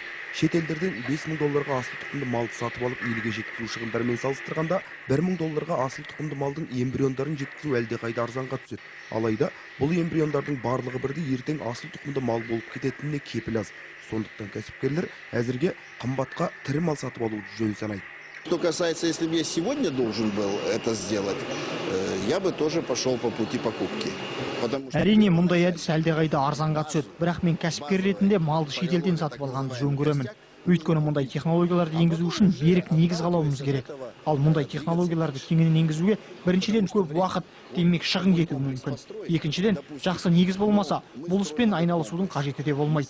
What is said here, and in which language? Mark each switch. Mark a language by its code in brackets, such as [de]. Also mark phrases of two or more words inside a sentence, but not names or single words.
[kk] Шет елдерден 5 мың долларға асыл тұқымды малды сатып алып елге жеткізу шығындарымен салыстырғанда 1 мың долларға асыл тұқымды малдың эмбриондарын жеткізу әлде қайда арзанға түседі. Алайда бұл эмбриондардың барлығы бірде ертең асыл тұқымды мал болып кететініне кепіл аз. Сондықтан кәсіпкерлер әзірге қымбатқа тірі мал сатып алуды жөн санайды. [ru] Что касается, если бы я сегодня должен был это сделать, я бы тоже пошел по пути покупки. [kk] Әрине, мұндай әдіс әлде қайда арзанға түседі. Бірақ мен кәсіпкер ретінде малды шетелден сатып алғанды жөн көремін. Өйткені мұндай технологияларды енгізу үшін берік негіз қалауымыз керек. Ал мұндай технологияларды кеңінен енгізуге біріншіден көп уақыт, демек шығын кетуі мүмкін. Екіншіден, жақсы негіз болмаса, бұл іспен айналысудың қажеті де болмайды.